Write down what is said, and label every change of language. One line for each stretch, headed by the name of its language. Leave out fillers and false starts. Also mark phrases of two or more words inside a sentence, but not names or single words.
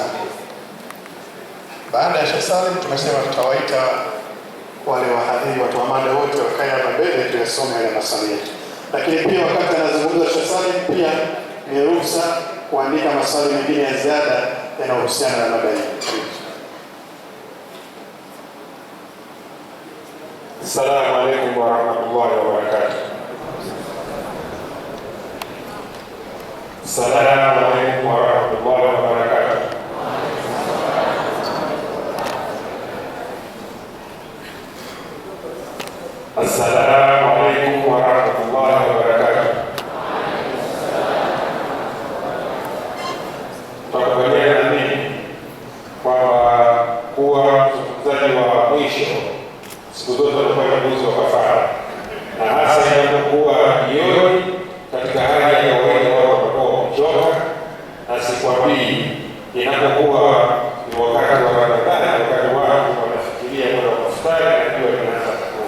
Swahili: Baada ya Sheikh Salim tumesema tutawaita wale wahadhiri, watu wa mada wote wakae hapa mbele tuyasome yale maswali yetu. Lakini pia wakati anazungumza Sheikh Salim, pia ni ruhusa kuandika maswali mengine ya ziada yanayohusiana na mada hii.
Arabic: السلام عليكم ورحمة الله وبركاته. السلام عليكم ورحمة الله وبركاته. السلام عليكم ورحمة الله وبركاته.
Swahili: Tutakubaliana nini kwamba kuwa mzungumzaji wa mwisho siku zote tunafanya mwezi wa kafara, na hasa inapokuwa jioni katika hali ya kawaida wao wanakuwa wamechoka, na sikwambii inapokuwa ni wakati wa Ramadhani, wakati watu wanafikiria kwenda kufutari na jua linaanza kutua.